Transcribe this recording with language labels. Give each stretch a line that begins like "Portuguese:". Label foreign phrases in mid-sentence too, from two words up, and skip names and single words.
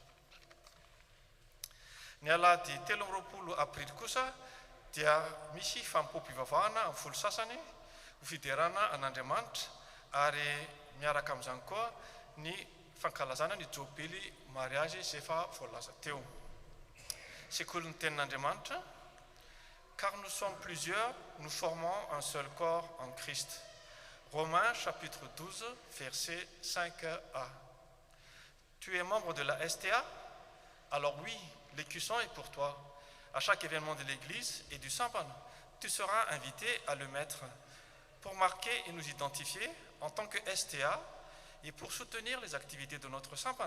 Malagasy: Ny alahady 13 aprily kosa dia misy fampompivavahana amin'ny 10 sasany ho fiderana an'Andriamanitra ary miaraka amin'izany koa ny fankalazana ny jobily mariazy izay efa voalaza teo. Sekoly ny tenin'Andriamanitra,
French: car nous sommes plusieurs, nous formons un seul corps en Christ. Romains chapitre 12, verset 5a. Tu es membre de la STA? Alors oui, l'écusson est pour toi. À chaque événement de l'Église et du Sampan, tu seras invité à le mettre pour marquer et nous identifier en tant que STA et pour soutenir les activités de notre Sampan.